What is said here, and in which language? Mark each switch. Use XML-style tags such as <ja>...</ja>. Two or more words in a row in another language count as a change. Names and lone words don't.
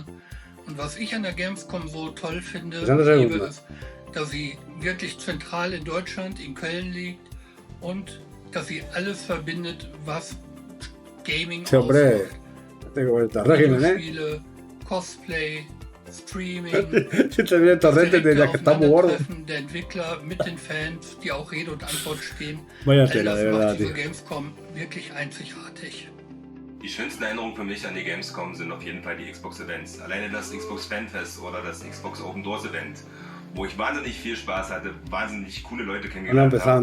<de>Und was ich an der Gamescom so toll finde, ist, dass sie wirklich zentral in Deutschland, in Köln liegt und dass sie alles verbindet, was Gaming ausmacht. Spiele, Cosplay, Streaming,</de> <es>Si te viene torrente, te diría que está muy gordo.</es> <de>der Entwickler mit den Fans, die auch Rede und Antwort stehen.</de> <es>Vaya</es> <de>All</de> <es>tela,</es> <de>das</de> <es>de</es> <de>macht</de> <es>verdad,</es> <de>diese</de> <es>tío.</es> <de>Gamescom wirklich einzigartig. Die schönsten Erinnerungen für mich an die Gamescom sind auf jeden Fall die Xbox-Events. Alleine das Xbox Fanfest oder das Xbox Open Doors Event, wo ich wahnsinnig viel Spaß hatte, wahnsinnig coole Leute kennengelernt habe.</de>